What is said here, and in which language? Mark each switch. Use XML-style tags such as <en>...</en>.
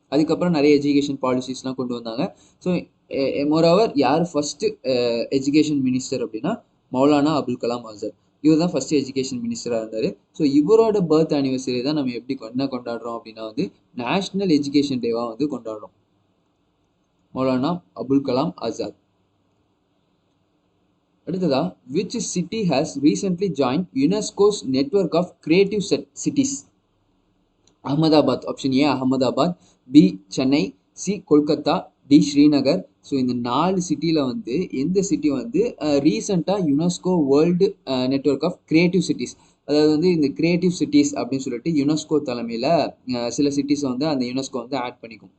<ta>அதுக்கப்புறம் நிறைய எஜுகேஷன் பாலிசிஸ்லாம் கொண்டு வந்தாங்க. ஸோ மோரோவர் யார் ஃபர்ஸ்ட் எஜுகேஷன் மினிஸ்டர் அப்படின்னா மௌலானா அபுல் கலாம் ஆசாத். இவர் தான் ஃபர்ஸ்ட் எஜுகேஷன் மினிஸ்டராக இருந்தார். ஸோ இவரோட பர்த் ஆனிவர்சரி தான் நம்ம என்ன கொண்டாடுறோம் அப்படின்னா வந்து நேஷனல் எஜுகேஷன் டேவாக வந்து கொண்டாடுறோம். மௌலானா அபுல் கலாம் ஆசாத்.</ta> <en>அடுத்ததா, which city has recently joined UNESCO's network of creative cities?</en> <ta>Ahmedabad. Option A Ahmedabad, B Chennai, C Kolkata, D Srinagar. So இந்த 4 சிட்டியில் வந்து எந்த சிட்டி வந்து ரீசெண்டாக UNESCO world network of creative cities, அதாவது வந்து இந்த கிரியேட்டிவ் சிட்டிஸ் அப்படின்னு சொல்லிட்டு யுனெஸ்கோ தலைமையில் சில சிட்டிஸை வந்து அந்த யுனெஸ்கோ வந்து ஆட் பண்ணிக்கும்.</ta>